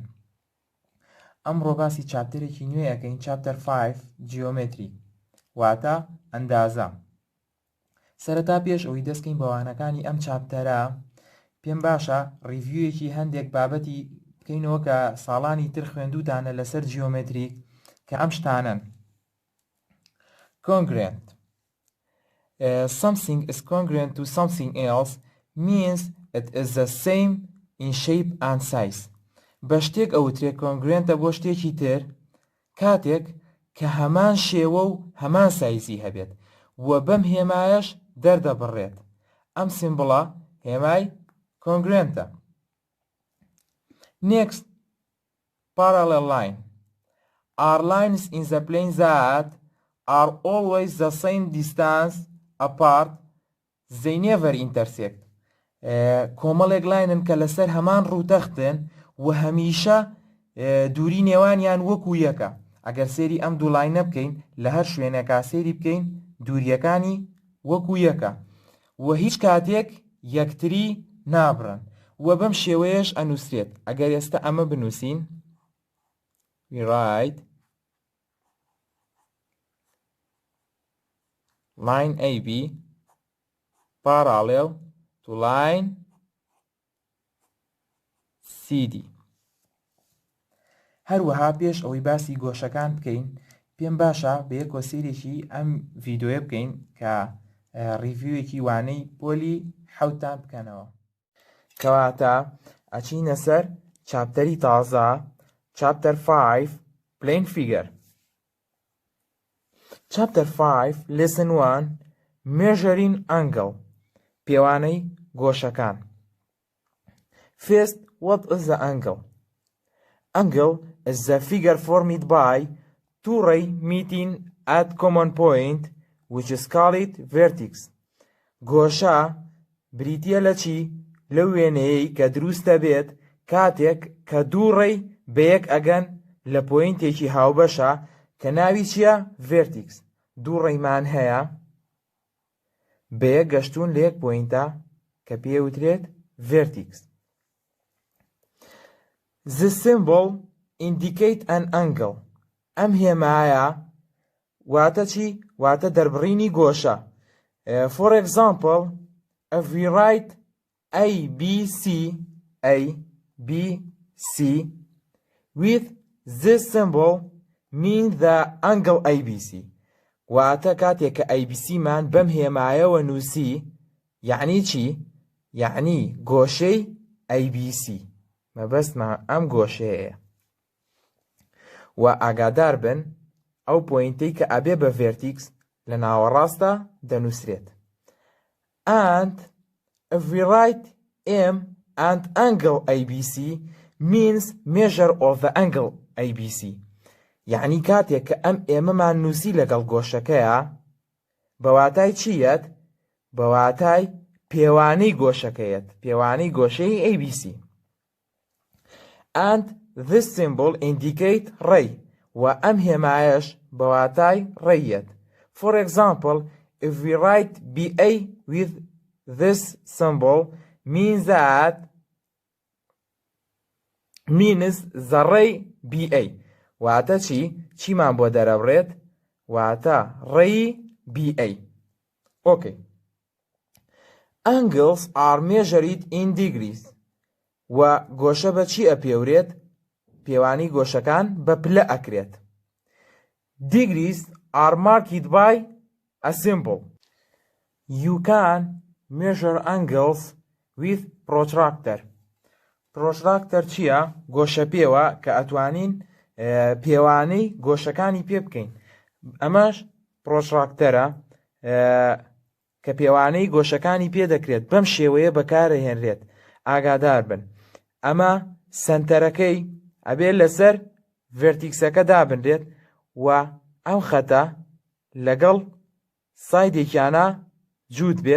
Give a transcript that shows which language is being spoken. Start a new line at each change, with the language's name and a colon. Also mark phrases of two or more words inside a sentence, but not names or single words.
Central Kurdish: ئەمڕۆ باسی چاپتەرێکی نوێ ئەەکەین، چاپتەر 5 جیۆمێتری، واتە ئەندازە. سەرەتا پێش ئەوەی دەستکەین بە وانەکانی ئەم چاپتەرە، پێم باشە ڕیڤیویەکی هەندێک بابەتی بکەینەوە کە ساڵانی تر خوێندووتانە لەسەر جیۆمێتری کە ئەم شتانن.
English: Congruent. Something is congruent to something else means it is the same in shape and size.
Central Kurdish: بە شتێک ئەوترێ کۆنگرێنتە بۆ شتێکی تر کاتێک کە هەمان شێوە و هەمان سایزی هەبێت و بەم هێمایەش دەردەبڕێت. ئەم سیمبڵە هێمای کۆنگرێنتە.
English: Next, parallel line. Are lines in the plane that are always the same distance apart, they never intersect.
Central Kurdish: کۆمەڵێک لاینن کە لەسەر هەمان ڕووتەختن و هەمیشە دووری نێوانیان وەکو یەکە. ئەگەر سێری ئەم دوو لاینە بکەین لە هەر شوێنێکا سێری بکەین دووریەکانی وەکو یەکە و هیچ کاتێک یەکتری نابڕن و بەم شێوەیەش ئەنووسرێت. ئەگەر ئێستا ئەمە بنووسین
English: we write line AB parallel to line CD.
Central Kurdish: هەروەها پێش ئەوەی باسی گۆشەکان بکەین، پێم باشە بە یەک کۆسیرێکی ئەم ڤیدۆیە بکەین کە ڕیڤیوێکی وانەی پۆلی حەوتان بکەنەوە. کەواتە ئەچینە سەر چاپتەری تازە، چاپتەر 5
English: plane figure. Chapter 5 Lesson 1 Measuring Angle.
Central Kurdish: پێوانەی گۆشەکان.
English: First, what is the angle? Angle is the figure formed by two rays meeting at common point, which is called vertex.
Central Kurdish: گۆشە بریتیە لە چی؟ لەو وێنەیەی کە دروستە بێت کاتێک کە دوو ڕێی بە یەک ئەگەن لە پۆینتێکی هاوبەشە کە ناوی چییە؟ vertex. دوو ڕێیمان هەیە بە یەک گەشتون لە یەک پۆینتە کە پێوترێت vertex.
English: The symbol indicate an angle.
Central Kurdish: ئەم هێمایە واتە چی؟ واتە دەربڕینی گۆشە.
English: For example, if we write ABC with this symbol means the angle ABC.
Central Kurdish: واتە کاتێک کە ABC مان بەم هێمایەوە نووسی یعنی چی؟ یعنی گۆشەی ABC. مەبەستمان ئەم گۆشەیە. و ئاگادار بن ئەو پۆینتەی کە ئەبێ بە vertex لە ناوەڕاستە دەنووسرێت.
English: And if we write M and angle ABC means measure of the angle ABC.
Central Kurdish: یعنی کاتێک کە ئەم ئێمەمان نووسی لەگەڵ گۆشەکەیە بەواتای چیەت؟ بەواتای پێوانەی گۆشەکەیەت، پێوانەی گۆشەی ABC.
English: And this symbol indicate ray
Central Kurdish: و ئەم هێمایەش بەواتای ڕێیەت.
English: For example, if we write BA with this symbol means the ray BA.
Central Kurdish: واتە چی؟ چیمان بۆ دەرەبڕێت؟ واتە ڕێی BA.
English: Okay. Angles are measured in degrees. و گۆشە بە چی ئەپێورێت؟ پێوانی گۆشەکان بە پلە ئەکرێت. Degrees are marked by a symbol. You can measure angles with protractor.
Central Kurdish: Protractor چییە؟ گۆشە پێوە کە ئەتوانین پێوانەی گۆشەکانی پێ بکەین. ئەمەش پرۆتراکتەرە کە پێوانەی گۆشەکانی پێ دەکرێت بەم شێوەیە بەکارەهێنرێت. ئاگادار بن ئەمە سنتەرەکەی ئەبێت لەسەر ڤێرتیکسەکە دابنرێت و ئەم خەتە لەگەڵ سایدێکیانە جووت بێت.